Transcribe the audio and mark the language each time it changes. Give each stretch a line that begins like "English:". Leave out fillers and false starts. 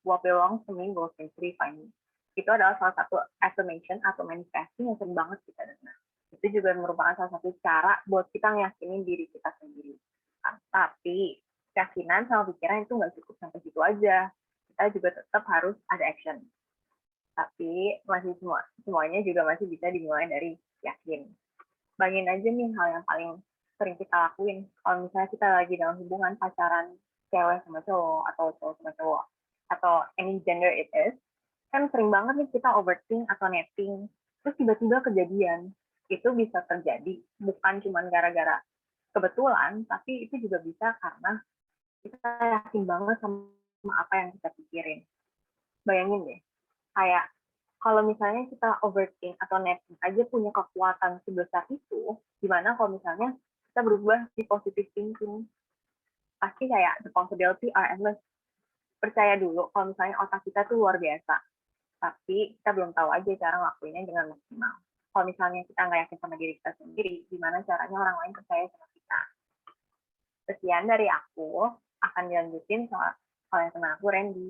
English: What belongs to me will simply find me.
Indonesian: Itu adalah salah satu affirmation atau manifesting yang sering banget kita dengar. Itu juga merupakan salah satu cara buat kita ngeyakinin diri kita sendiri. Tapi, keyakinan sama pikiran itu nggak cukup sampai situ aja. Kita juga tetap harus ada action. Tapi masih semuanya juga masih bisa dimulai dari yakin. Bayangin aja nih hal yang paling sering kita lakuin. Kalau misalnya kita lagi dalam hubungan pacaran cewek sama cowok, atau cowok sama cowok, atau
English: any gender it is,
Indonesian: kan sering banget nih kita overthink atau netting, terus tiba-tiba kejadian. Itu bisa terjadi bukan cuma gara-gara kebetulan, tapi itu juga bisa karena kita yakin banget sama apa yang kita pikirin. Bayangin deh, kayak kalau misalnya kita overthink atau netting aja punya kekuatan sebesar itu, gimana kalau misalnya kita berubah di positive thinking? Pasti kayak
English: the possibility are endless.
Indonesian: Percaya dulu kalau misalnya otak kita tuh luar biasa, tapi kita belum tahu aja cara ngelakuinnya dengan maksimal. Kalau misalnya kita nggak yakin sama diri kita sendiri, gimana caranya orang lain percaya sama kita? Sekian dari aku, akan dilanjutin soal yang teman aku, Randy.